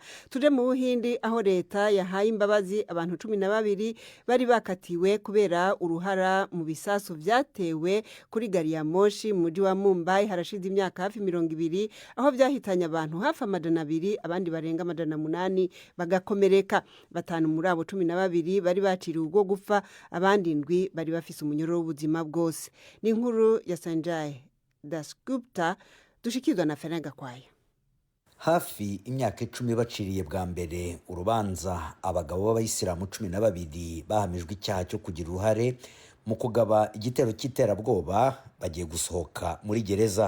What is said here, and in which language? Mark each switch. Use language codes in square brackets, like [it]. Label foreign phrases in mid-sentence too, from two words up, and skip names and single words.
[rn] Tuje mu Buhindi aho leta yahaye imbabazi abantu 12 bari bakatiwe kubera uruhara mu bisasu vyatewe kuri gari ya moshi mu mujyi wa Mumbai harashize imyaka hafi 20 aho vyahitanye abantu hafi 200 abandi barenga 800 bagakomereka. Batanu muri abo 12 bari baciriwe ubwo gupfa, abandi ndwi bari bafise umunyoro w'ubuzima bwose. Ni inkuru ya Sanjay Dasgupta dushikirwa na Ferenga Kwaya. [rw] Hafi imyaka 10 baciriye bwa mbere urubanza abagabo b'abayisilamu 12 bahamijwe icyaha cyo kugira uruhare mu kugaba igitero cy'iterabwoba bagiye gusohoka muri gereza.